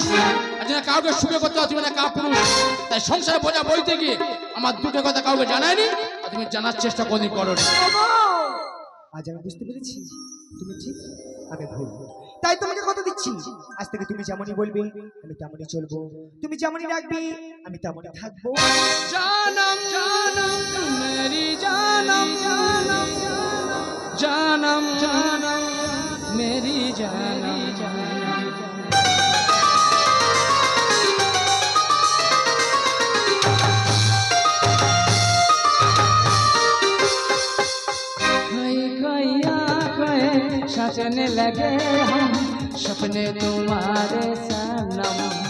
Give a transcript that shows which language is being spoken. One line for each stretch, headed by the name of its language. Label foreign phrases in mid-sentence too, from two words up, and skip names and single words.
Bangla: আর যদি কাউকে সুখে করতে হয়, তুমি একটা পুরুষ। তাই সংসারে বোঝা বলতে গিয়ে আমার দুঃখের কথা কাউকে জানায়নি, আর তুমি জানার চেষ্টা কোনদিন করো। আজ আমি বুঝতে পেরেছি তুমি ঠিক, আমি ভুল। তাই তোমাকে কথা দিচ্ছি, আজ থেকে তুমি যেমনই বলবে আমি তেমনই চলবো, তুমি যেমনই রাখবে আমি তেমনই থাকবো।
Hindi: जानम जानम मेरी जानम जानम जानम जानम मेरी जानम कोई आँखें सजने लगे हम सपने तुम्हारे सनम।